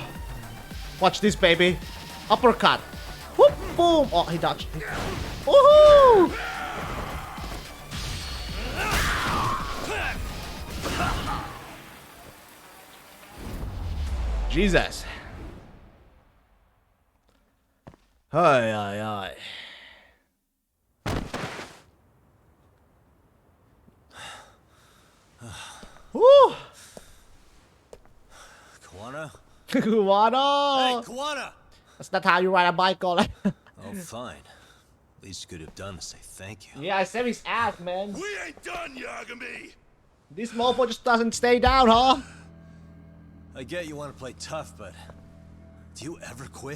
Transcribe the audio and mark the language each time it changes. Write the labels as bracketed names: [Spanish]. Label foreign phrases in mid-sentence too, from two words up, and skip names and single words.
[English] Watch this, baby. Uppercut. Whoop! Boom! Oh, he dodged. Woohoo! Jesus. Ay, ay, ay. Woo! Kawana? Kawana! Hey, Kawana! That's not how you ride a bike, all that. Oh, fine. Least you could have done to say thank you. Yeah, I saved his ass, man. We ain't done, Yagami! This mofo just doesn't stay down, huh? I get you want to play tough, but do you ever quit?